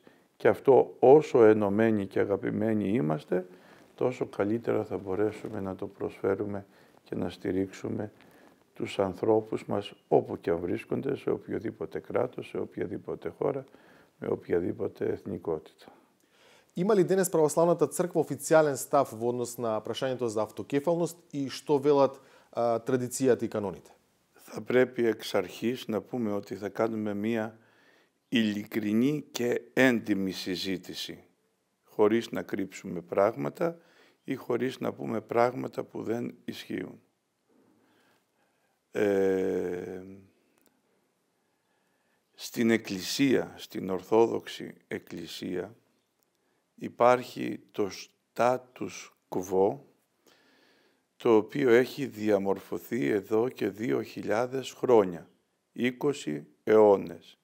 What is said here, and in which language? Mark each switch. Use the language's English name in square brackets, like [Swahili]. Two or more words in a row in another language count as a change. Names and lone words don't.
[Greek] Και αυτό όσο ενωμένοι και αγαπημένοι είμαστε, τόσο καλύτερα θα μπορέσουμε να το προσφέρουμε και να στηρίξουμε τους ανθρώπους μας όπου και αν βρίσκονται, σε οποιοδήποτε κράτος, σε οποιαδήποτε хора, με οποιαδήποτε εθνικότητα. [Macedonian] Има ли денес православната црква официјален став во однос на прашањето за автокефалност и што велат традицијата и каноните? [Greek] Θα πρέπει εξ αρχής να πούμε ότι θα κάνουμε μία ειλικρινή και έντιμη συζήτηση, χωρίς να κρύψουμε πράγματα ή χωρίς να πούμε πράγματα που δεν ισχύουν. Στην Εκκλησία, στην Ορθόδοξη Εκκλησία, υπάρχει το status quo, το οποίο έχει διαμορφωθεί εδώ και 2.000 χρόνια, 20 αιώνες.